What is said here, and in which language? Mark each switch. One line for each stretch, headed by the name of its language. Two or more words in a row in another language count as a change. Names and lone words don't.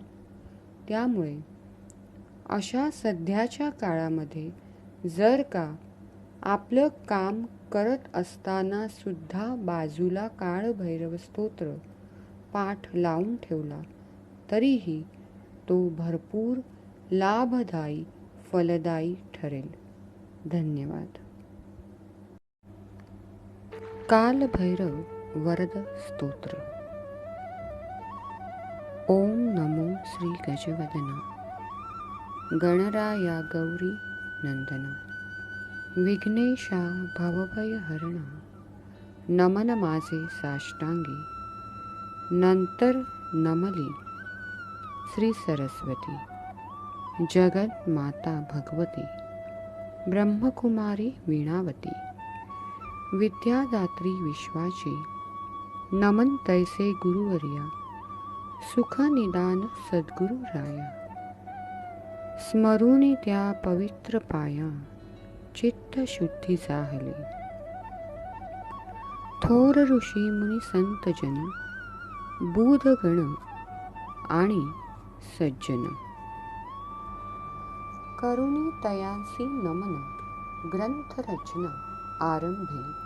Marathi: त्यामुळे अशा सध्याच्या काळामध्ये जर का आपलं काम करत असताना सुद्धा बाजूला काळभैरव स्तोत्र पाठ लावून ठेवला तरीही तो भरपूर लाभदायी फलदायी ठरेल. धन्यवाद. कालभैरव वरद स्तोत्र. ओम नमो श्री गजवदना गणराया गौरी नंदना विघ्नेशा भवभयहरणा नमन माझे साष्टांगी नंतर नमली श्री सरस्वती जगत माता भगवती ब्रह्मकुमारी वीणावती विद्यादात्री विश्वाची नमन तैसे गुरुवर्या सुख निदान सद्गुरु राया स्मरुनी त्या पवित्र पाया चित्त शुद्धी जाहली थोर ऋषी मुनी संत जन बुधगण आणि सज्जन करुणी तयांसी नमन ग्रंथ रचना आरंभे.